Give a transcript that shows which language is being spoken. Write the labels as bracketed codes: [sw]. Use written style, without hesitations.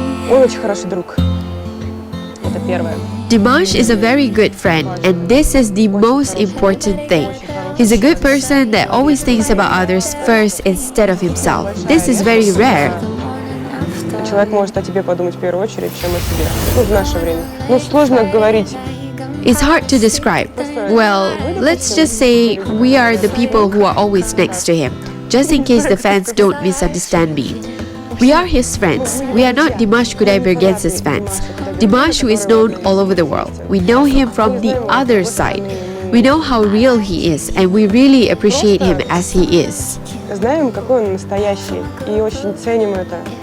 [ru] Он очень хороший друг. Это первое. [en] Dimash is a very good friend, and this is the most important thing. He's a good person that always thinks about others first instead of himself. This is very rare. [ru] Человек может о тебе подумать в первую очередь, чем о себе. Ну, в наше время. Ну, сложно говорить. [en] It's hard to describe. Well, let's just say we are the people who are always next to him, just in case the fans don't misunderstand me. We are his friends. We are not Dimash Kudaibergen's fans. Dimash, who is known all over the world. We know him from the other side. We know how real he is, and we really appreciate him as he is. [ru] Знаем, какой он настоящий, и очень ценим это.